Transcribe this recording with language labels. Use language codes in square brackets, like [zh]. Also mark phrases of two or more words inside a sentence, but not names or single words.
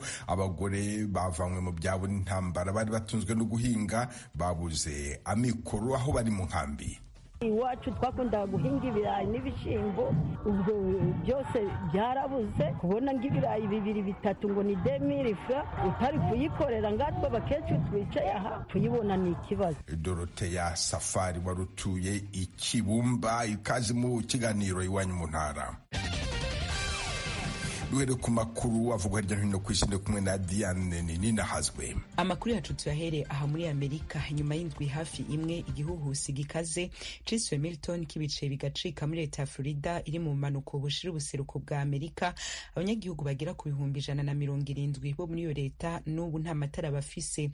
[rn] Abagore bavanywe mu byabo n'intambara, bari batunzwe no guhinga, babuze amikoro aho bari mu nkambi. Iwacu twakunda guhinga ibirayi n'ibishimbo, ubwo byose byarabuze. Kubona ng'ibirayi 2-3 ngo ni 2000 francs, utari kuyikorera ngatwe abakecuru twicaye aha tuyibona ni ikibazo. Dorothea Safari warutuye Ikibumba, ikaze mu kiganiro iwanyu mu ntara. Duhere ku makuru avugwa hirya no hino ku isi, kumwe na Diane Ninahazwe. Amakuru yacu tuyahere aha muri Amerika. Nyuma y'indwi hafi imwe igihuhusi gikaze ciswe Milton kibice bigacika muri leta ya Florida iri mu manuko bushira ubuseruko bwa Amerika, abanyagihugu bagera ku 170 bo muri iyo leta n'ubu nta matara bafise.